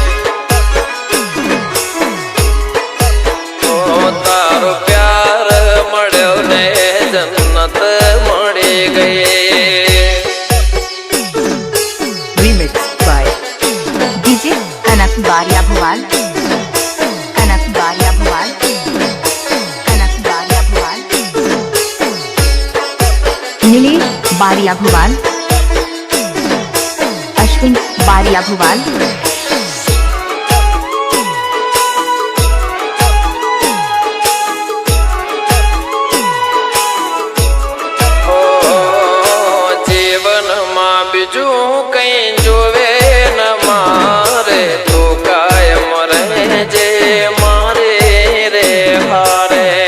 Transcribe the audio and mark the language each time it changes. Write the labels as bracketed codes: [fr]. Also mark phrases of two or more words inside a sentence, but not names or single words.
[gu] ઓ તારો પ્યાર મળ્યો ને જન્નત મળી ગઈ। [en] Remix by DJ Kanak Baria Bhuwal. Kanak Baria Bhuwal. Kanak Baria Bhuwal. Nilesh Baria Bhuwal. Ashwin Baria Bhuwal. [gu] જીવન માં બીજુ કઈ જોવે ન મારે, તુ કાયમ રહે જે મારે રે હારે।